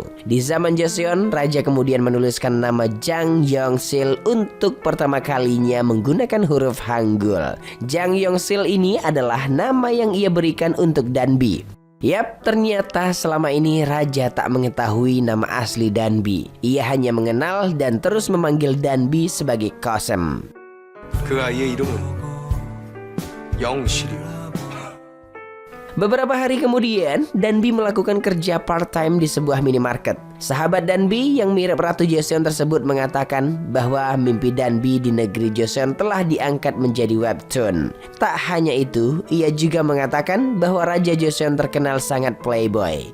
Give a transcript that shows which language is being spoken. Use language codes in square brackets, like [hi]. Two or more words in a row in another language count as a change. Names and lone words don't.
[id] Di zaman Joseon, raja kemudian menuliskan nama Jang Yongsil untuk pertama kalinya menggunakan huruf Hangul. Jang Yongsil ini adalah nama yang ia berikan untuk Danbi. Yap, ternyata selama ini raja tak mengetahui nama asli Danbi. Ia hanya mengenal dan terus memanggil Danbi sebagai Kosem. [ko] 그 아이의 이름은 영실이요. [id] Beberapa hari kemudian, Danbi melakukan kerja part-time di sebuah minimarket. Sahabat Danbi yang mirip Ratu Joseon tersebut mengatakan bahwa mimpi Danbi di negeri Joseon telah diangkat menjadi webtoon. Tak hanya itu, ia juga mengatakan bahwa Raja Joseon terkenal sangat playboy.